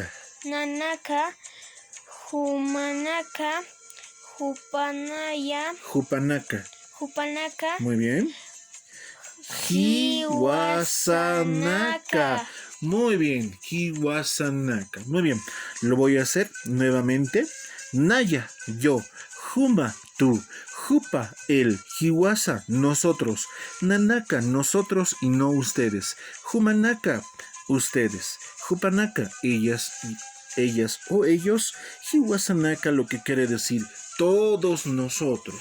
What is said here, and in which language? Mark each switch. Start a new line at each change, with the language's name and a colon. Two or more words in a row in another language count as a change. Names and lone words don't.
Aymara: Nanaka, Humanaka, Jupanaya, Jupanaka. Jupanaka,
Spanish: Muy bien.
Aymara: Hiwasanaka.
Spanish: Muy bien, Hiwasanaka. Muy bien, lo voy a hacer nuevamente.
Aymara: Naya, yo. Juma,
Spanish: tú. Jupa, él. Hiwasa, nosotros. Nanaka, nosotros y no ustedes. Jumanaka, ustedes. Jupanaka, ellas o ellos. Hiwasanaka, lo que quiere decir todos nosotros.